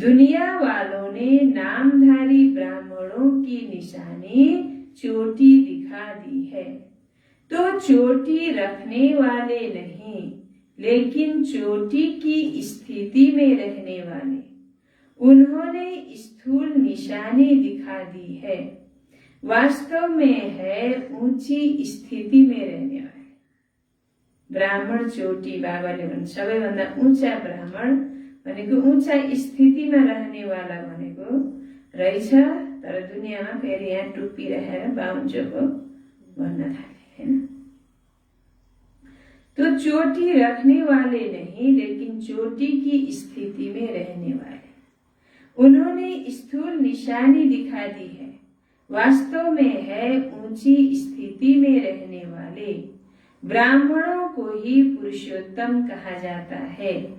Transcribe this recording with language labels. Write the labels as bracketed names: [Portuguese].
[Hindi] दुनिया वालों ने नामधारी ब्राह्मणों की निशानी चोटी दिखा दी है, तो चोटी रखने वाले नहीं, लेकिन चोटी की स्थिति में रहने वाले, उन्होंने स्थूल निशानी दिखा दी है, वास्तव में है ऊंची स्थिति में रहने वाले। [Nepali] ब्राह्मण चोटी, बाबाले भन्नु सबैभन्दा ऊंचा ब्राह्मण भनेको ऊंचा स्थितिमा रहने वाला भनेको रहेछ, तर दुनियाँमा फेरि यहाँ टुप्पी राखेर बाहुन्चोको भन्न थाले हैन। [Hindi] तो चोटी रखने वाले नहीं, लेकिन चोटी की स्थिति में रहने वाले, उन्होंने स्थूल निशानी दिखा दी है, वास्तव में है ऊंची स्थिति में रहने वाले। ब्राह्मणों को ही पुरुषोत्तम कहा जाता है।